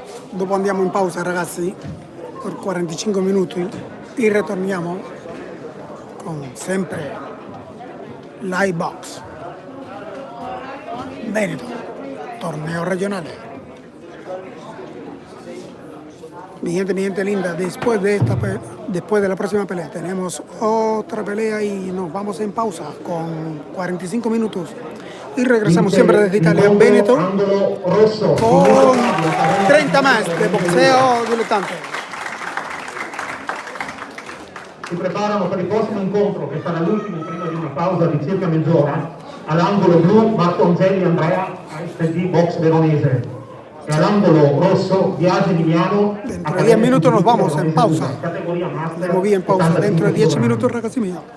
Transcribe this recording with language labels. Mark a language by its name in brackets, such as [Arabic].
[Italian] Dopo andiamo in pausa ragazzi per 45 minuti e ritorniamo con sempre l'iBox Veneto, torneo regional. [Spanish] Mi gente linda, después de la próxima pelea tenemos otra pelea y nos vamos en pausa con 45 minutos y regresamos siempre desde Italia en Veneto con 30 más de boxeo dilettante. [Italian] Si preparano per il prossimo incontro, che sarà l'ultimo prima di una pausa di circa mezz'ora, all'angolo blu Marco Angeli Andrea, ASD Box Veronese, e all'angolo rosso Biagi Emiliano. [Spanish] Dentro de 10 minutos nos vamos en pausa. Me moví en pausa dentro de 10 minutos, [Italian] ragazzi miei.